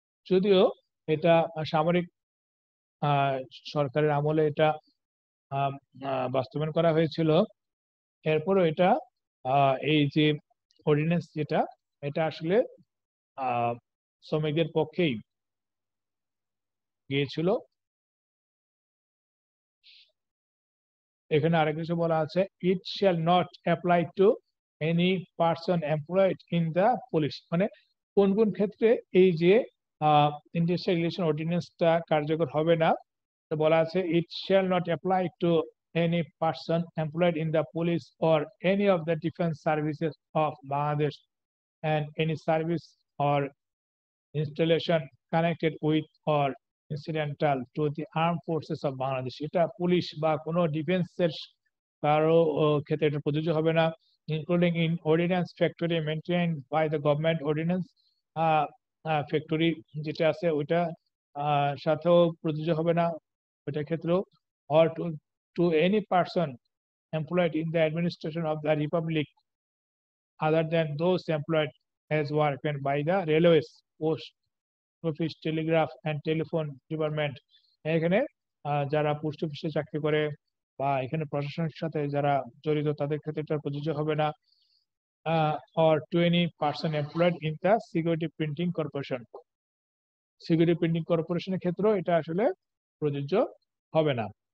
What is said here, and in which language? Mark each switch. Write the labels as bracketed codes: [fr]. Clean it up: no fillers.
[bn] যদিও এটা সামরিক সরকারের আমলে এটা বাস্তবায়ন করা হয়েছিল, এরপরও এটা এই যে অর্ডিন্যান্স যেটা এটা আসলে শ্রমিকদের পক্ষেই গিয়েছিল। এখানে আরেক কিছু বলা আছে, [en] It shall not apply to any person employed in the police. [bn] মানে কোন কোন ক্ষেত্রে এই যে ইন্ডাস্ট্রিয়াল রিলেশন অর্ডিন্যান্সটা কার্যকর হবে না, বলা আছে [en] It shall not apply to any person employed in the police or any of the defense services of Bangladesh and any service or installation connected with or incidental to the armed forces of Bangladesh. [bn] এটা police বা কোনো ডিফেন্সের কারো ক্ষেত্রে এটা প্রযোজ্য হবে না, [en] including in ordnance factory maintained by the government ordnance factory [bn] যেটা আছে ওইটা সাথেও প্রযোজ্য হবে না ওইটার ক্ষেত্রেও, [en] or to any person employed in the administration of the Republic other than those employed as workmen by the railways, post office, telegraph and telephone department. [bn] এখানে যারা পোস্ট অফিসে চাকরি করে বা এখানে প্রশাসনের সাথে যারা জড়িত তাদের ক্ষেত্রে এটা প্রযোজ্য হবে না, [en] or to any person employed in the security printing corporation. [bn] Security printing কর্পোরেশনের ক্ষেত্রেও এটা আসলে প্রযোজ্য হবে না।